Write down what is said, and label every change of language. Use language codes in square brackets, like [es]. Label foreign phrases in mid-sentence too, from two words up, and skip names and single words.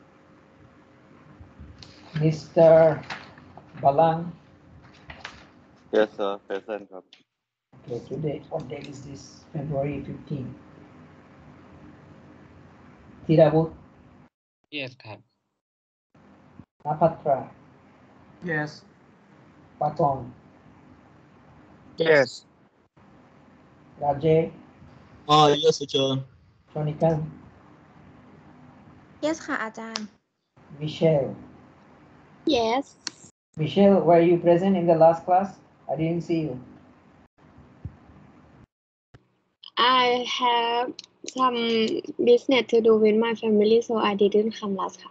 [en] Mr. Balang. Yes, sir. Present. Okay, today, what date is this? February 15. Thiravut. Yes, [th] ครับ [en] Napatra. Yes. Patong. Yes. Rajay. Yes อาจารย์ Chonikan. [th] yes ค่ะอาจารย์ [en] Michelle. Yes. Michelle, were you present in the last class? I didn't see you. I have some business to do with my family, so I didn't come last class.